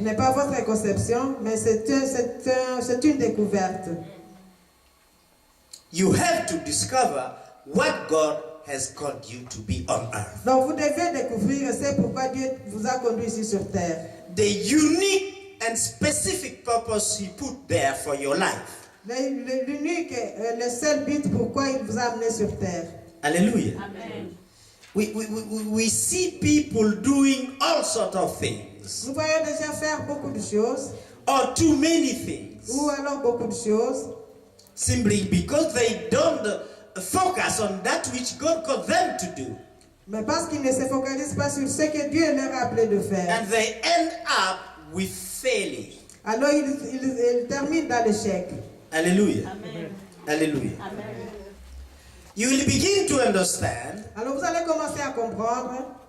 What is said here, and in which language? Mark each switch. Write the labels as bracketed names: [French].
[French] n'est pas votre conception, mais c'est une découverte. [English] You have to discover what God has called you to be on earth. [French] Donc vous devez découvrir, c'est pourquoi Dieu vous a conduit ici sur terre. [English] The unique and specific purpose He put there for your life. [French] L'unique, le seul but pourquoi il vous a amené sur terre. [English] Hallelujah. Amen. We see people doing all sorts of things, [French] Vous voyez déjà faire beaucoup de choses, [English] or too many things, [French] ou alors beaucoup de choses, [English] simply because they don't focus on that which God called them to do. [French] mais parce qu'ils ne se focalisent pas sur ce que Dieu leur a appelé de faire. [English] And they end up with failing. [French] Alors ils terminent dans l'échec. [English] Hallelujah. Amen. Hallelujah. Amen. You will begin to understand [French] Alors vous allez commencer à comprendre